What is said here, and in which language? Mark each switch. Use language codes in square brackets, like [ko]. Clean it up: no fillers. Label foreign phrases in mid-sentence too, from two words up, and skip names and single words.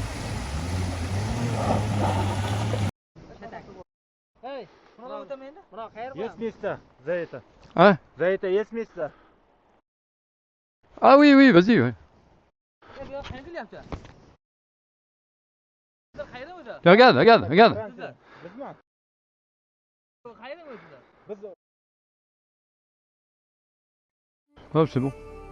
[ru] Есть место за это. [fr] Hein? [ru] За это есть место. [fr] Ah oui oui vas-y ouais. Regarde, regarde, regarde. Oh c'est bon.